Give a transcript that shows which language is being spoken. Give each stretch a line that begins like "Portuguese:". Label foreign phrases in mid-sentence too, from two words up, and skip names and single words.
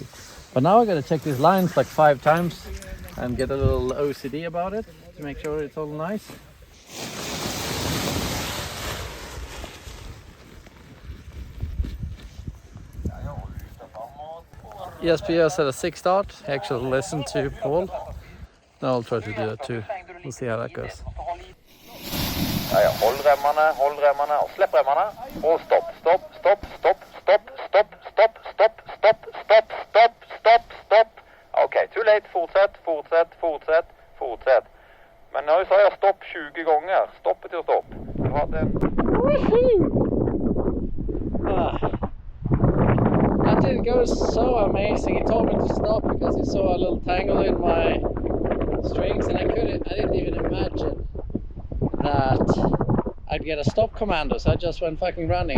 English: But now I gotta check these lines like 5 times and get a little OCD about it to make sure it's all nice. ESPS had a 6 start. I actually listened to Paul. Now I'll try to do that too. We'll see how that goes.
Norwegian: Ja, hold remmene, og slipp remmene, og stopp.
English: Ok, too late, fortsett.
Norwegian: Men nå sa jeg stopp 20 ganger, stopp til stopp. Du hadde en...
English: That didn't go so amazing. He told me to stop because he saw a little tangle in my strings and I didn't even imagine that I'd get a stop commando, so I just went fucking running.